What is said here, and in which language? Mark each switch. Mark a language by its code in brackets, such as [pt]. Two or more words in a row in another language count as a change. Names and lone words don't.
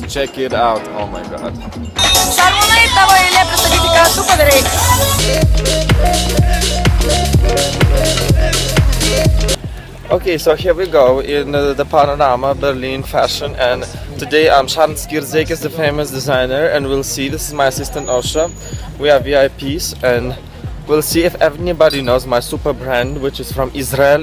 [en] Check it out, oh my god. [lt] Šarūnai, tavo eilė pristatyti, ką tu padarai. [en] Okay, so here we go in the Panorama Berlin Fashion, and today I'm Šarūnas Kirdeikis, the famous designer, and we'll see, this is my assistant Osha. We are VIPs and we'll see if anybody knows my super brand, which is from Israel.